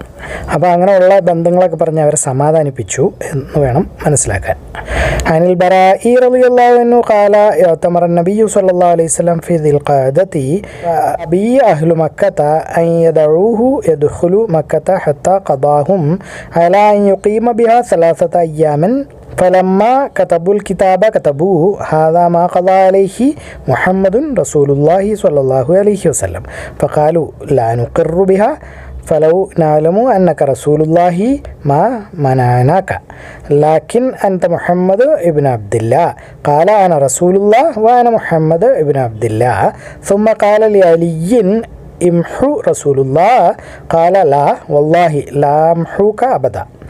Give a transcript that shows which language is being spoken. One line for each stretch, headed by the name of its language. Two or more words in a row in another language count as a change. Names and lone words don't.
Malayalam: അപ്പോൾ അങ്ങനെയുള്ള ബന്ധങ്ങളൊക്കെ പറഞ്ഞ് അവരെ സമാധാനിപ്പിച്ചു എന്ന് വേണം മനസ്സിലാക്കാൻ.
Arabic: عن البراء رضي الله عنه قال اعتمر النبي صلى الله عليه وسلم في ذي القعدة فأبى أهل مكة أن يدعوه يدخل مكة حتى قاضاهم على أن يقيم بها 3 أيام فلما كتبوا الكتاب كتبوه هذا ما قضى عليه محمد رسول الله صلى الله عليه وسلم فقالوا لا نقر بها فلو نعلم أنك رسول الله ما منعناك لكن أنت محمد ابن عبد الله قال أنا رسول الله وأنا محمد ابن عبد الله ثم قال لعلي امحو رسول الله قال لا والله لا أمحوك أبدا